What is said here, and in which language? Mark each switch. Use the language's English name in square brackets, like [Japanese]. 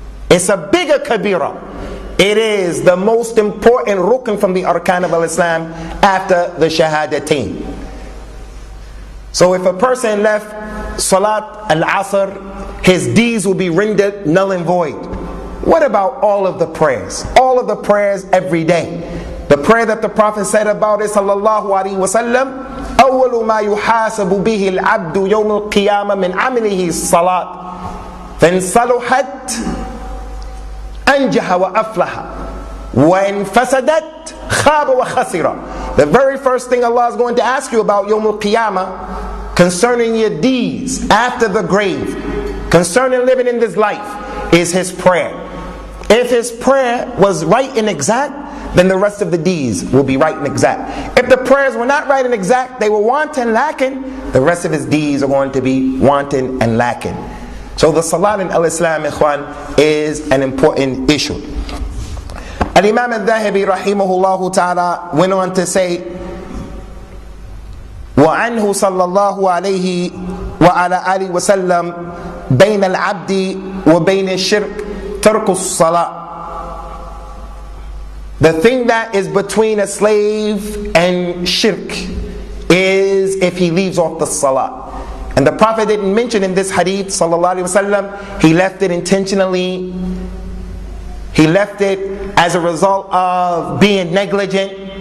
[English] It's a bigger kabira. It is the most important rukn from the arkan of al-Islam after the shahadatain. So if a person left salat al-asr, his deeds will be rendered null and void. What about all of the prayers? All of the prayers every day. The prayer that the Prophet said about it, sallallahu alaihi wasallam, [Arabic] أول ما يحاسب به العبد يوم القيامة من عمله الصلاة فإن صلحت أنجح وأفلح وإن فسدت خاب وخسر. [English] The very first thing Allah is going to ask you about [Arabic] يوم القيامة [English] concerning your deeds after the grave, concerning living in this life, is his prayer. If his prayer was right and exact, then the rest of the deeds will be right and exact. If the prayers were not right and exact, they were wanton, lacking, the rest of his deeds are going to be wanton and lacking. So the salat in al-Islam, ikhwan, is an important issue. Al-Imam al-Dhahabi rahimahullah ta'ala went on to say, [Arabic] وعنه صلى الله عليه وعلى آله وسلم بين العبد وبين الشرك ترك الصلاة. [English] The thing that is between a slave and shirk is if he leaves off the salah. And the Prophet didn't mention in this hadith, sallallahu alaihi wasallam, he left it intentionally. He left it as a result of being negligent.